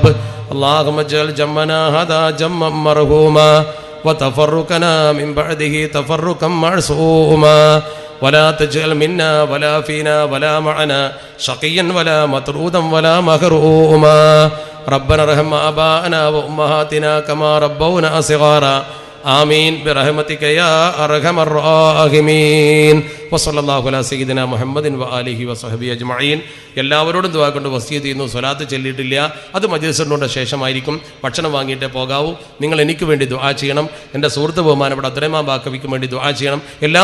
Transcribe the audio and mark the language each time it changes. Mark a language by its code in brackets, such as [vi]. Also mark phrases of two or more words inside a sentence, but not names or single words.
[ar] اللهم اجعل جمعنا هذا جمعا مرحوما وتفرقنا من بعده تفرقا معصوما ولا تجعل منا ولا فينا ولا معنا شقيا ولا مطرودا ولا مغروما. ربنا ارحم آباءنا وأمهاتنا كما ربونا صغارا آمين برحمتك يا أرحم الراحمين. وصلى الله على سيدنا محمد وآله وصحبه أجمعين. [ml] എല്ലാവരോടും ദുആ കൊണ്ട് വസിയത്ത് ചെയ്യുന്നു. സ്വലാത്ത് ചൊല്ലിയിട്ടില്ല, അത് മജ്‌ലിസ് നൂറിന്റെ ശേഷമായിരിക്കും. ഭക്ഷണം വാങ്ങിയിട്ടേ പോകാവൂ. നിങ്ങൾ എനിക്ക് വേണ്ടി ദുആ ചെയ്യണം. എൻ്റെ സുഹൃത്ത് ബഹുമാനപ്പെട്ട അബ്ദുറഹ്മാൻ ബാക്കവിക്ക് വേണ്ടി ദുആ ചെയ്യണം.